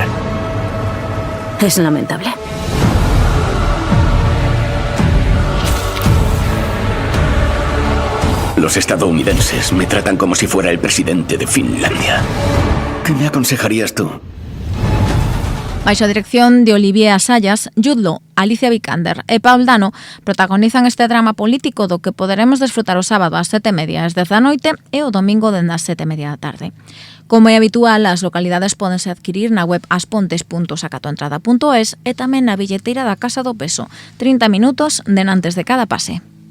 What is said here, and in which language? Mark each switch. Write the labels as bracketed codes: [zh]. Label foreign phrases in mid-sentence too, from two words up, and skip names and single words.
[es] Es lamentable. Los estadounidenses me tratan como si fuera el presidente de Finlandia. ¿Qué me aconsejarías tú? [gl] Baixo a dirección de Olivier Assayas, Jude Law, Alicia Vikander e Paul Dano protagonizan este drama político do que poderemos desfrutar o sábado ás 7:30 ás 10 da noite e o domingo dende as 7:30 da tarde. Como é habitual, as localidades pódense adquirir na web aspontes.sacatoentrada.es e tamén na billeteira da Casa do Peso, 30 minutos denantes de cada pase.